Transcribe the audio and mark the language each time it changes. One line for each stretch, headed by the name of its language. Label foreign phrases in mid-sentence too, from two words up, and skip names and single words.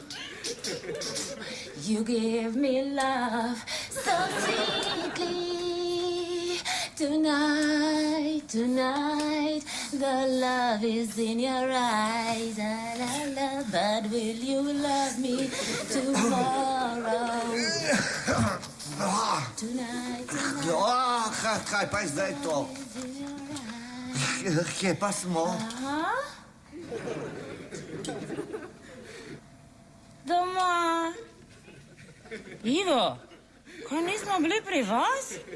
English: You give me love so sweetly. Tonight, the love is in your eyes. La, la, la. But will you love me tomorrow? Tonight.
Slovenian: Kaj pa je zdaj to? Kje pa smo? Doma. Ivo, kaj nismo bili pri vas?